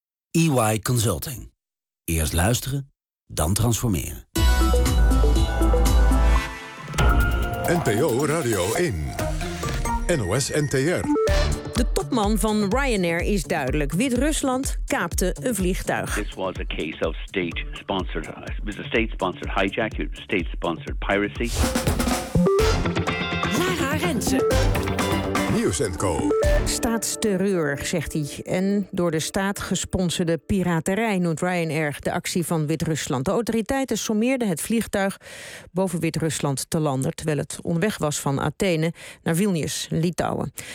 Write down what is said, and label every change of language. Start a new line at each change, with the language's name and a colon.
Dutch: EY Consulting. Eerst luisteren, dan transformeren. NPO Radio 1. NOS NTR. De topman van Ryanair is duidelijk. Wit-Rusland kaapte een vliegtuig.
English: This was a case of state-sponsored, was a state-sponsored hijack, state-sponsored piracy.
Dutch: Lara Rensen. Nieuws & Co. Staatsterreur, zegt hij. En door de staat gesponsorde piraterij noemt Ryanair de actie van Wit-Rusland. De autoriteiten sommeerden het vliegtuig boven Wit-Rusland te landen, terwijl het onderweg was van Athene naar Vilnius, Litouwen.